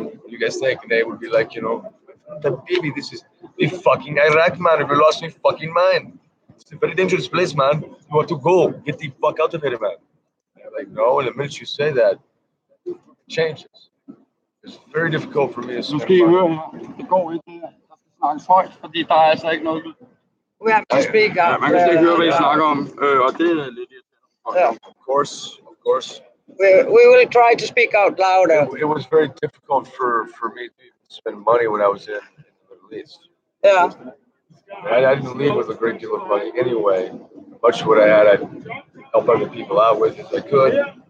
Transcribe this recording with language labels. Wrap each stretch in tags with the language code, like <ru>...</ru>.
<en>What do you guys think? And they would be like, baby, this is the fucking Iraq, man. If you lost my fucking mind. It's a very dangerous place, man. You want to go. Get the fuck out of here, man. And they're like, no, and the minute you say that, it changes. It's very difficult for me to</en> <da>Nu skal I høre her. Det går ikke her. Der skal snakkes højt, fordi der er altså ikke noget.</da> <en>We have to speak up.</en> <da>Ja, man kan slet ikke høre, hvad I snakker om, og det er lidt irriterende.</da> <en>Yeah. Of course. We will try to speak out louder. It was very difficult for me to spend money when I was in the Middle East. Yeah. I didn't leave with a great deal of money anyway. Much of what I had, I'd help other people out with as I could.</en>